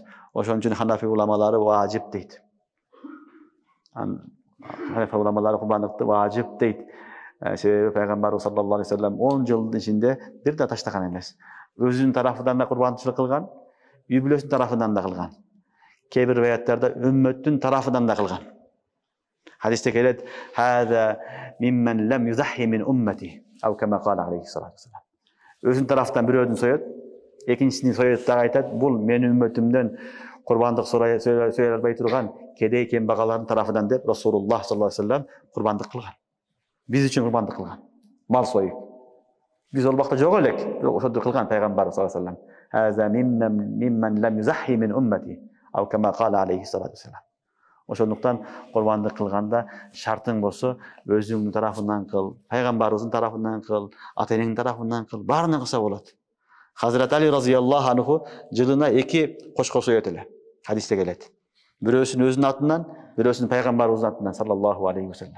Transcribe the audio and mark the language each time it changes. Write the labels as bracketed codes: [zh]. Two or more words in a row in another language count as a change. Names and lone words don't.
[ky] Ошон үчүн Ханафи уламалары важип дейт. Ханафи уламалары курбандыкты важип дейт. Себеби пайгамбарыбыз [ar] صلى الله عليه وسلم [ky] 10 жылдын ичинде бир да таштаган эмес. Өзүнүн тарафынан да курбанчылык кылган, үй бүлөсүнүн тарафынан да кылган. Кээ бир риwаяттарда үммөттүн тарафынан да кылган. Хадисте келет: [ar] "هذا ممن لم يضحي من أمتي أو كما قال عليه الصلاة والسلام. [ky] Өзүнүн тарафынан бирөөдүн соет, экинчисин соет да айтат: "Бул менин үммөтүмдөн курбандык сөйлөй албай турган кедей кембагалардын тарафынан" деп Расулуллах [ar] صلى الله عليه وسلم [ky] курбандык кылган. Биз үчүн курбандык кылган. Мал союп. Биз ол убакта жок элек, бирок ошондо кылган пайгамбар [ar] صلى الله عليه وسلم. "هذا ممن لم يضحي من أمتي أو كما قال عليه الصلاة والسلام. [ky] Ошондуктан курбандык кылганда шартың болсо, өзүңдүн тарафынан кыл, пайгамбарыбыздын тарафынан кыл, ата-энеңдин тарафынан кыл, баарынан кылса болот. Хазрат Али [ar] رضي الله عنه [ky] жылына 2 кошкор соет эле. Хадисте келет. Бирөөсүн өзүнүн атынан, бирөөсүн пайгамбарыбыздын атынан [ar] صلى الله عليه وسلم.